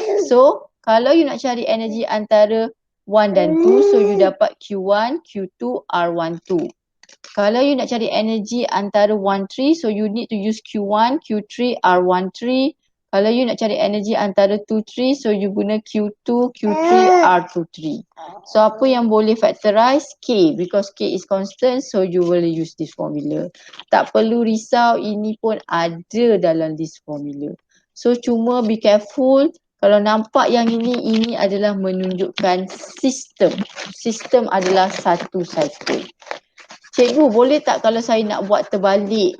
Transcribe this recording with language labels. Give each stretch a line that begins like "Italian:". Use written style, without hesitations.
Malay: So kalau you nak cari energy antara 1 dan 2, so you dapat Q1, Q2, R12. Kalau you nak cari energy antara 1, 3,
English: so you need to use
Malay: Q1, Q3, R13. Kalau you nak cari energy antara 2, 3, so you guna Q2, Q3, R23. So apa yang boleh factorize?
English: K, because K is constant, so you will use this formula.
Malay: Tak perlu risau, ini pun ada dalam
English: this formula.
Malay: So cuma be careful, kalau nampak yang ini adalah menunjukkan sistem. Sistem adalah satu cycle. Cikgu boleh tak kalau saya nak buat terbalik?